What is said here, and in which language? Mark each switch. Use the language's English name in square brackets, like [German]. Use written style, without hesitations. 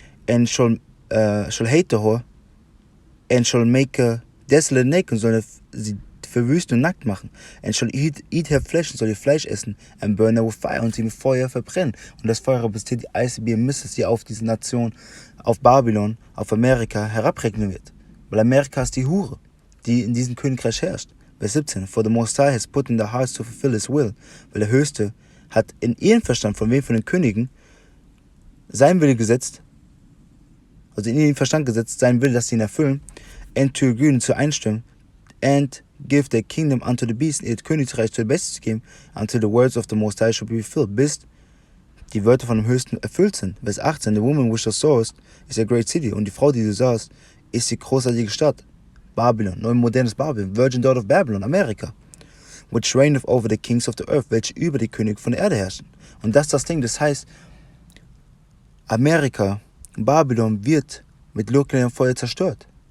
[English] And shall hate her, and shall make her desolate naked, [German] soll sie verwüsten und nackt machen. [English] And shall eat her flesh, [German] und soll ihr Fleisch essen, [English] and burn her with fire, [German] und sie mit Feuer verbrennen. Und das Feuer repräsentiert die ICBM Missiles, die auf diese Nation, auf Babylon, auf Amerika herabregnen wird. Weil Amerika ist die Hure, die in diesem Königreich herrscht. Vers 17. [English] For the Most High has put in their hearts to fulfill his will. [German] Weil der Höchste hat in ihren Verstand, von wem? Von den Königen, sein Wille gesetzt, also in ihren Verstand gesetzt, sein Wille, dass sie ihn erfüllen, [English] and to agree, [German] zu einstimmen, [English] and give their kingdom unto the beast, [German] ihr Königreich zu der Bestie zu geben, [English] until the words of the Most High shall be fulfilled, [German] bis die Wörter von dem Höchsten erfüllt sind. Vers 18. [English] The woman which thou sawest is a great city. [German] Und die Frau, die du sahst, ist die großartige Stadt. Babylon, neu modernes Babylon, Virgin Daughter of Babylon, Amerika. [English] Which reigneth over the kings of the earth, [German] welche über die Könige von der Erde herrschen. Und das ist das Ding, das heißt, Amerika, Babylon wird mit nuklearem Feuer zerstört.